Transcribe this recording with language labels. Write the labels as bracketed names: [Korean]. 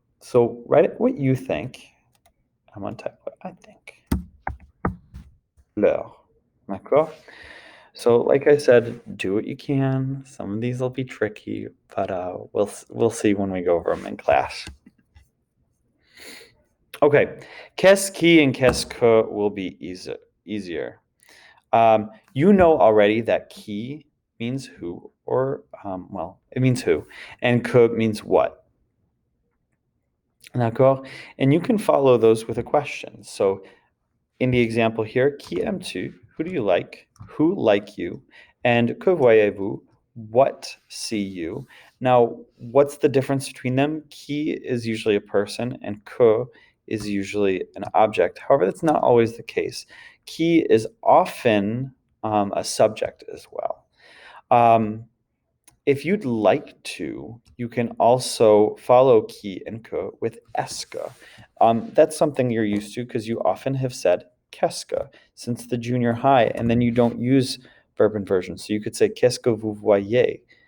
[English] So write what you think. I'm going to type what I think. Leur. D'accord? So like I said, do what you can. Some of these will be tricky, but we'll see when we go over them in class. Okay, qu'est-ce qui and qu'est-ce que will be easier. You know already that qui means who, or well, it means who, and que means what. D'accord? And you can follow those with a question. So in the example here, [French] qui aimes-tu? [English] Who do you like? Who like you? And [French] que voyez-vous? [English] What see you? Now, what's the difference between them? Qui is usually a person, and que is usually an object. However, that's not always the case. Qui is often a subject as well. If you'd like to, you can also follow qui and que with esque. That's something you're used to because you often have said qu'est-ce que since the junior high, and then you don't use verb inversion. So you could say [French] qu'est-ce que vous voyez?